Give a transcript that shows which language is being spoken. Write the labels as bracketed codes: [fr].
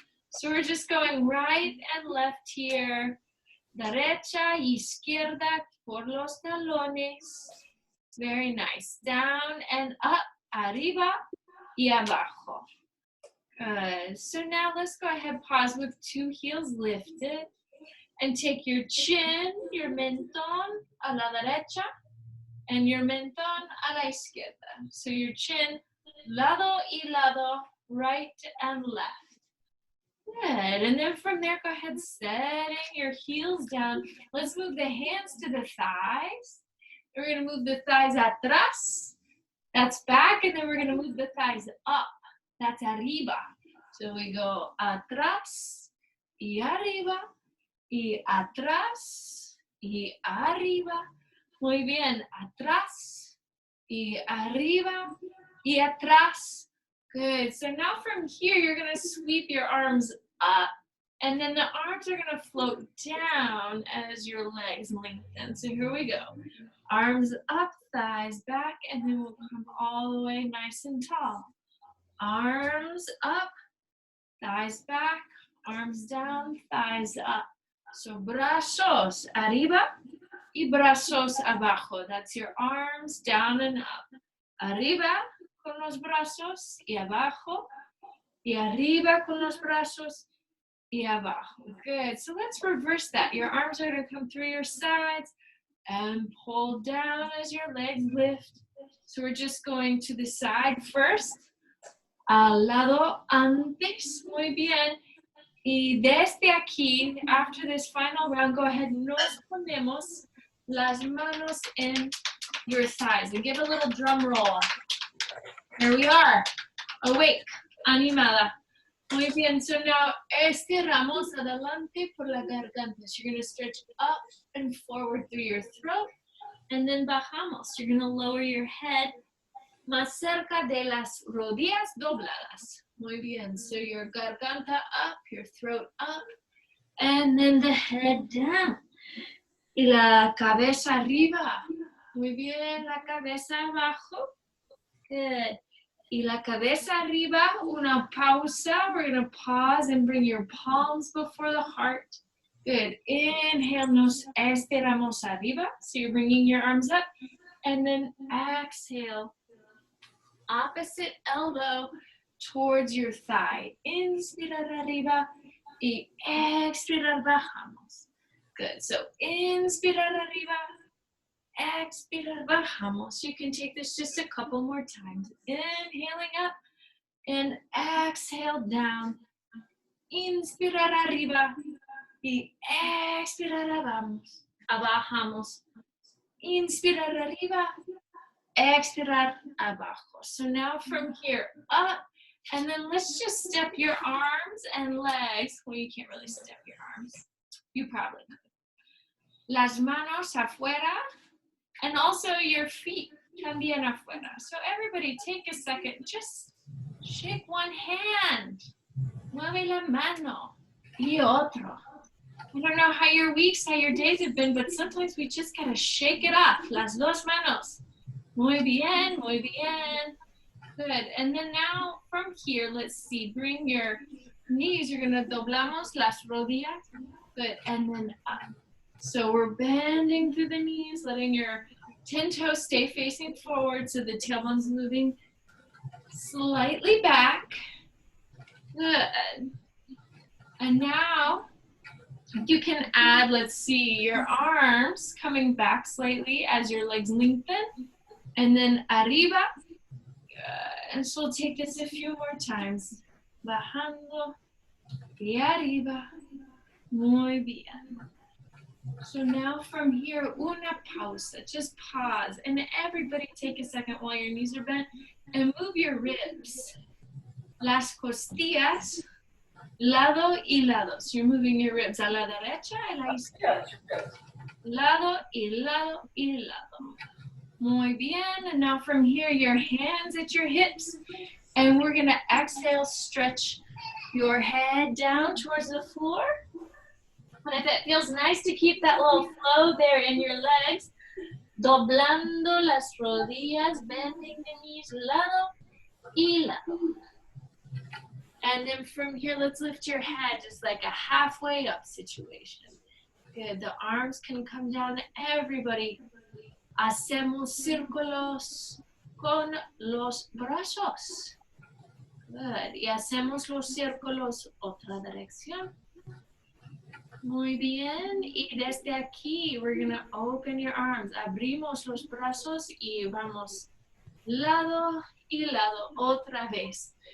[en] So we're just going right and left here. [es] Derecha y izquierda por los talones. [en] Very nice. Down and up, [es] arriba y abajo. [en] Good. So now let's go ahead, pause with two heels lifted. And take your chin, your mentón [es] a la derecha, [en] and your mentón [es] a la izquierda. [en] So your chin, [es] lado y lado, [en] right and left. Good. And then from there, go ahead, setting your heels down. Let's move the hands to the thighs. We're going to move the thighs [es] atrás. [en] That's back. And then we're going to move the thighs up. That's arriba. So we go [es] atrás y arriba y atrás y arriba. Muy bien. Atrás y arriba y atrás. [en] Good. So now from here, you're going to sweep your arms up, and then the arms are going to float down as your legs lengthen. So here we go. Arms up, thighs back, and then we'll come all the way nice and tall. Arms up, thighs back, arms down, thighs up. [es] So brazos arriba y brazos abajo. [en] That's your arms down and up. [es] Arriba con los brazos y abajo. Y arriba con los brazos y abajo. [en] Good. So let's reverse that. Your arms are going to come through your sides and pull down as your legs lift. So we're just going to the side first. [es] Al lado antes. Muy bien. Y desde aquí, [en] after this final round, go ahead and [es] nos ponemos las manos en [en] your thighs. And give a little drum roll. Here we are. Awake. [es] Animada. Muy bien. [en] So now, [es] estiramos adelante por la garganta. [en] So you're going to stretch up and forward through your throat. And then [es] bajamos. [en] You're going to lower your head [es] más cerca de las rodillas dobladas. Muy bien. [en] So your garganta up, your throat up, and then the head down. [es] Y la cabeza arriba. Muy bien. La cabeza abajo. [en] Good. [es] Y la cabeza arriba, una pausa. [en] We're going to pause and bring your palms before the heart. Good. Inhale, [es] nos estiramos arriba. [en] So you're bringing your arms up. And then exhale. Opposite elbow towards your thigh. [es] Inspirar arriba y expirar bajamos. [en] Good. [es] So inspirar arriba, expirar bajamos. [en] You can take this just a couple more times. Inhaling up and exhale down. [es] Inspirar arriba y expirar abajamos. Inspirar arriba, expirar abajo. [en] So now from here up, and then let's just step your arms and legs. Well, you can't really step your arms. You probably could. [es] Las manos afuera, [en] and also your feet [es] también afuera. [en] So everybody take a second, just shake one hand. [es] Mueve la mano y otro. [en] I don't know how your weeks, how your days have been, but sometimes we just gotta shake it off. [es] Las dos manos. Muy bien, muy bien. [en] Good. And then now from here, let's see, bring your knees. You're gonna [es] doblamos las rodillas. [en] Good. And then up. So we're bending through the knees, letting your 10 toes stay facing forward so the tailbone's moving slightly back. Good. And now you can add, let's see, your arms coming back slightly as your legs lengthen. And then [es] arriba. [en] Good. And so we'll take this a few more times. [es] Bajando y arriba. Muy bien. [en] So now from here, [es] una pausa. [en] Just pause. And everybody take a second while your knees are bent and move your ribs. [es] Las costillas, lado y lado. [en] So you're moving your ribs [es] a la derecha y a la izquierda. Lado y lado y lado. Muy bien. [en] And now from here, your hands at your hips. And we're going to exhale, stretch your head down towards the floor. And if it feels nice to keep that little flow there in your legs, [es] doblando las rodillas, [en] bending the knees, [es] lado y lado. [en] And then from here, let's lift your head, just like a halfway up situation. Good, the arms can come down, everybody. [es] Hacemos círculos con los brazos. [en] Good, [es] y hacemos los círculos otra dirección. Muy bien, y desde aquí, [en] we're gonna open your arms. [es] Abrimos los brazos y vamos lado y lado otra vez.